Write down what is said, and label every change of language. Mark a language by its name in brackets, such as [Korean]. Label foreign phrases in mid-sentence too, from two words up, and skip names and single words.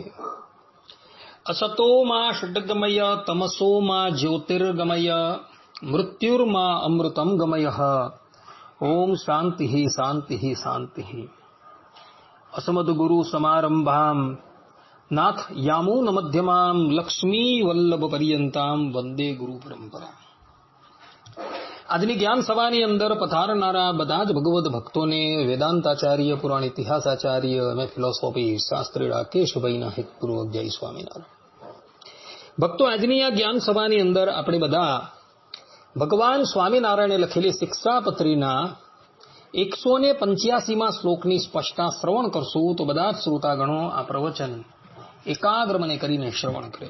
[Sanskrit] असतो मा षड्गमय तमसो मा ज्योतिर्गमय मृत्युर्मा अमृतं गमयः। ओम शांति शांति शांति। असमद्गुरु समारंभां नाथ यामून मध्यमां लक्ष्मी वल्लभ पर्यंतां वंदे गुरु परंपरा। [Gujarati] આજની જ્ઞાન સભાની અંદર પધારનારા બધા જ ભગવદ ભક્તોને વેદાંતાચાર્ય, પુરાણ ઇતિહાસાચાર્ય અને ફિલોસોફી શાસ્ત્રી રાકેશભાઈના હિતપૂર્વક જય સ્વામિનારાયણ. ભક્તો, આજની આ જ્ઞાન સભાની અંદર આપણે બધા ભગવાન સ્વામિનારાયણે લખેલી શિક્ષાપત્રીના 185માં શ્લોકની સ્પષ્ટતા શ્રવણ કરશું તો બધા જ શ્રોતાગણો આ પ્રવચન એકાગ્ર મને કરીને શ્રવણ કરે.